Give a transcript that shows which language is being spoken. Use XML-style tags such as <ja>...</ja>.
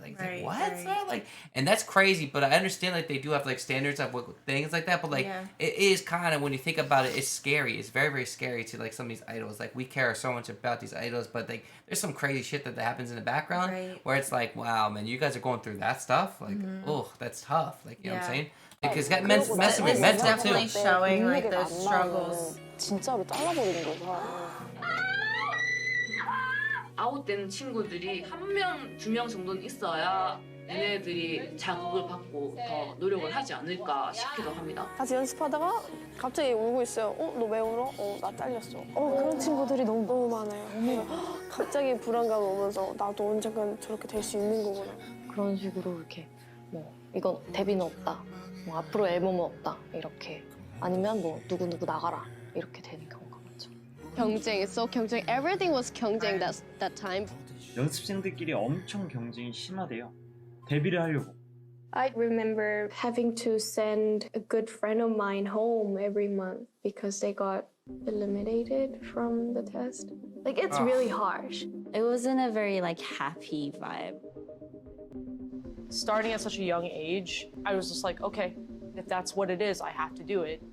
<en>Like, like what? Like, and that's crazy. But I understand like they do have like standards of things like that. But like it is kind of, when you think about it, it's scary. It's very, very scary to like some of these idols. Like we care so much about these idols, but like there's some crazy shit that happens in the background where it's like, wow, man, you guys are going through that stuff. Like, oh, that's tough. Like, you know what I'm saying? Because that messing with mental definitely too. showing like those struggles.</en> <ko>진짜로 잘라버리는 거죠. 아웃되는 친구들이 한 명, 두 명 정도는 있어야 얘네들이 자극을 받고 더 노력을 하지 않을까 싶기도 합니다. 같이 연습하다가 갑자기 울고 있어요. 너 왜 울어? 나 잘렸어. 그런 친구들이 너무 많아요. 갑자기 불안감 오면서 나도 언젠간 저렇게 될 수 있는 거구나. 그런 식으로 이렇게 뭐 이건 데뷔는 없다. 뭐 앞으로 앨범은 없다. 이렇게 아니면 뭐 누구 나가라. 이렇게 되는 경우가 많죠. 경쟁, 경쟁.</ko> <en>Everything was 경쟁 that time.</en> <ko>연습생들끼리 엄청 경쟁이 심하대요. 데뷔를 하려고.</ko> <en>I remember having to send a good friend of mine home every month because they got eliminated from the test. Like it's really harsh. It wasn't a very like happy vibe. Starting at such a young age, I was just like, okay, if that's what it is, I have to do it.</en>